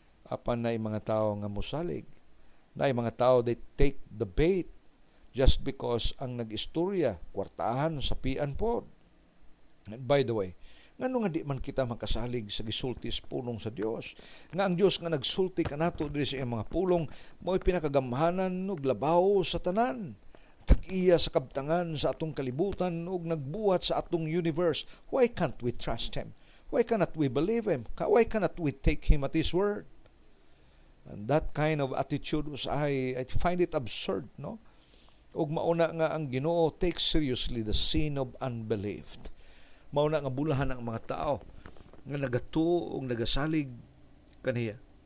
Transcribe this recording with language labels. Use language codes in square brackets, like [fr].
[ceb] Apan na mga tao nga musalig, na mga tao [en] they take the bait just because [ceb] ang nag-istorya kwartahan sa pian pod. [en] And by the way, [ceb] ngano nga di man kita makasalig sa gisulti sa pulong sa Dios, nga ang Dios nga nagsulti kanato diri sa iyang mga pulong mo'y pinakagamhanan ug labaw sa tanan, tag-iya sa kabtangan sa atong kalibutan ug nagbuhat sa atong universe. [en] Why can't we trust Him? Why cannot we believe Him? Why cannot we take Him at His word? And that kind of attitude was I find it absurd, no? [ceb] Ug mauna nga ang Ginoo [en] takes seriously the sin of unbelief. [ceb] Mauna nga bulahan ang mga tao nga nagatuo ug nagasalig kaniya.